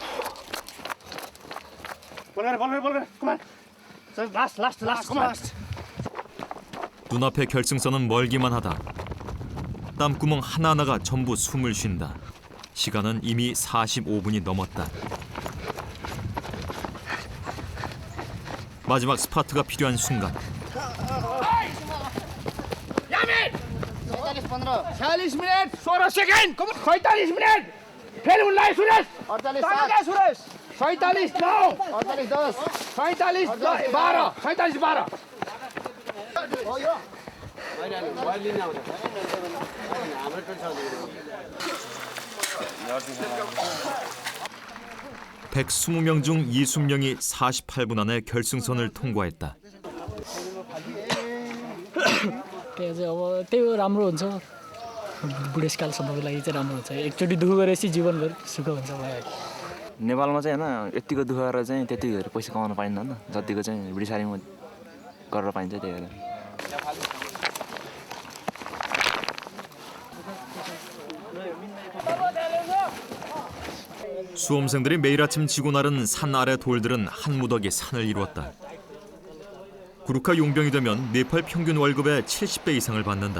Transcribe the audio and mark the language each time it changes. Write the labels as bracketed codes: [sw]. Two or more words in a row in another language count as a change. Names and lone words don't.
[ko] 눈앞의 결승선은 멀기만 하다. 땀구멍 하나하나가 전부 숨을 쉰다. 시간은 이미 45분이 넘었다. 마지막 스파트가 필요한 순간 [ne] 46 मिनट 16 सेकेन्ड 47 मिनट फेरि उनलाई सुरेश 48 सुरेश 47 9 48 10 47 12 47 12 [ko] 120명 중 20명이 48분 안에 결승선을 통과했다. [ne] त्यो चाहिँ अब त्यही राम्रो हुन्छ बुढेसकालसम्मको लागि चाहिँ राम्रो हुन्छ एकचोटि दुःख गरेपछि जीवनभर सुख हुन्छ मलाई. नेपालमा चाहिँ होइन यतिको दुःख गरेर चाहिँ त्यति धेरै पैसा कमाउन पाइन्न होइन जतिको चाहिँ ब्रिटिसारीमा गरेर पाइन्छ त्यही भएर. [ko] 수험생들이 매일 아침 지고 나른 산 아래 돌들은 한 무더기 산을 이루었다. 구루카 용병이 되면 네팔 평균 월급의 70배 이상을 받는다.